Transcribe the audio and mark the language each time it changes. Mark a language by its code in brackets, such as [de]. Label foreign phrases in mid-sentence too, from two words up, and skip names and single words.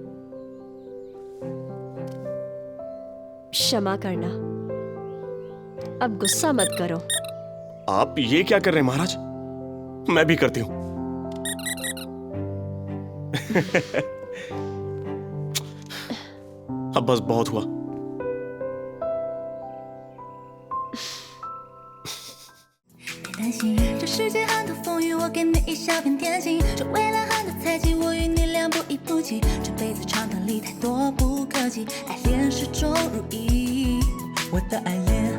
[hi] क्षमा करना, अब गुस्सा मत करो। आप ये क्या कर रहे हैं महाराज? मैं भी करती हूं। अब बस बहुत हुआ। [zh] 担心这世界很多风雨，我给你一小片天晴。这未来很多猜忌，我与你两不一不弃。这辈子长短里太多不可及，爱恋始终如一。我的爱。